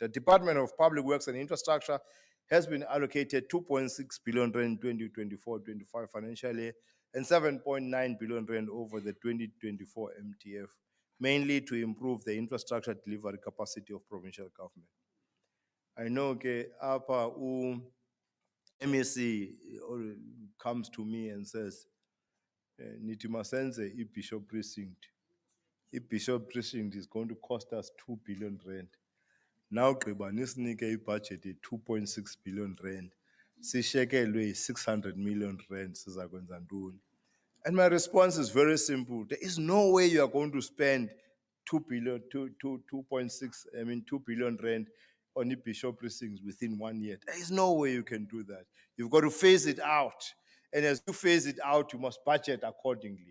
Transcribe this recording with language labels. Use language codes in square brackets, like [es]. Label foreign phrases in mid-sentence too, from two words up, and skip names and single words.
[en] The Department of Public Works and Infrastructure has been allocated 2.6 billion rand 2024-25 financial year and 7.9 billion rand over the 2024 MTF, mainly to improve the infrastructure delivery capacity of provincial government. I know Apa MEC comes to me and says, [xh] Nithi masenze i-Bishop Precinct. [en] I-Bishop Precinct is going to cost us 2 billion rand. [xh] Now gqiba nisinike ibudget ye-2.6 billion rand. Sishekelwe 600 million rand sizakwenza ntoni? [en] And my response is very simple. There is no way you are going to spend 2 billion rand on the Bishop Precincts within 1 year. There is no way you can do that. You've got to phase it out. And as you phase it out, you must budget accordingly.